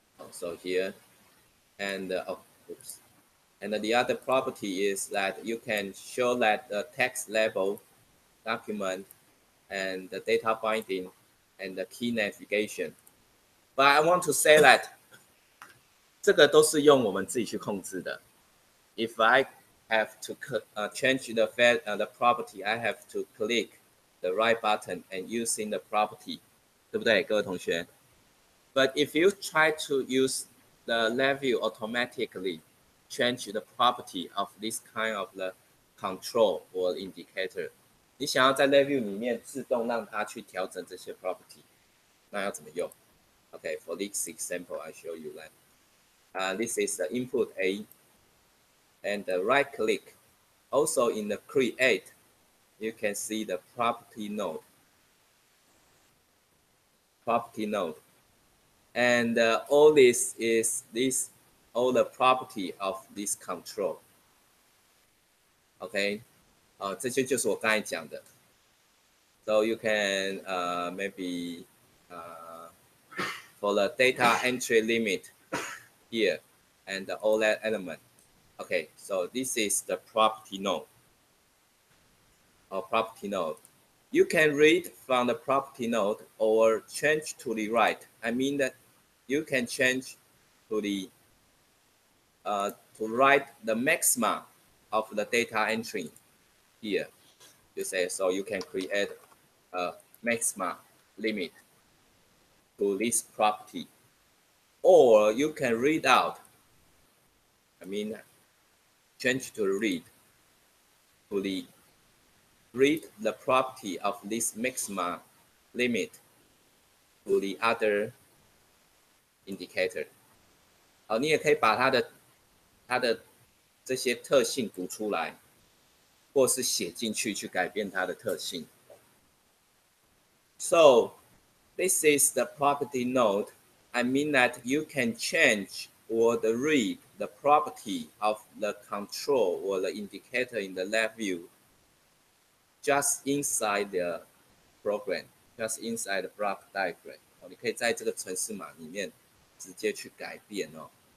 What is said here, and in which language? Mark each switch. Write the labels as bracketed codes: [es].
[en] So here, and oops. And the other property is that you can show that the text label, document, and the data binding, and the key navigation. But I want to say that [zh] 这个都是用我们自己去控制的。 [en] If I have to change the property, I have to click the right button and using the property, [zh] 对不对，各位同学？ [en] But if you try to use the Labview automatically change the property of this kind of the control or indicator, [zh] 你想要在 Labview 里面自动让它去调整这些 property， 那要怎么用 ？ [en] Okay, for this example, I show you that. This is the input A, and the right click. Also in the create, you can see the property node. Property node. And all this is all the property of this control. [zh] Okay, 这些就是我刚才讲的。 [en] So you can maybe for the data entry limit here and all that element. Okay, so this is the property node. Or property node. You can read from the property node or change to the right. I mean that you can change to the to write the maxima of the data entry here. You say so you can create a maxima limit to this property, or you can read out. I mean, change to read to the read the property of this maxima limit to the other indicator. [zh] 你也可以把它的这些特性读出来，或是写进去去改变它的特性。 [en] So this is the property node. I mean that you can change or read the property of the control or the indicator in the Labview just inside the program, just inside the block diagram. [zh] 你可以在这个程式码里面直接去改变哦。